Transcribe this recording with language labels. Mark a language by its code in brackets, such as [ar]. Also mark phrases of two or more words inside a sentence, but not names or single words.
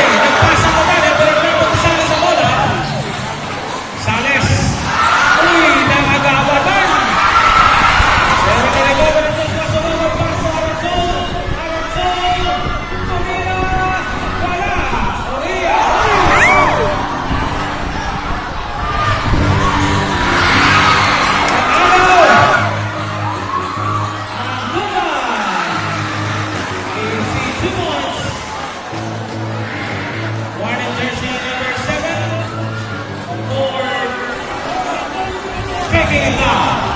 [tl] Nagpasa ko tayo. Pero dapat Sales sa bola. Sales. Uy, nangagawatan. Pero kinagawa ng Joshua Solomon. [en] Pass to Aranzon. Aranzon. Aurea. [tl] Wala. Aurea. [en] Warning jersey number 7 for picking it up.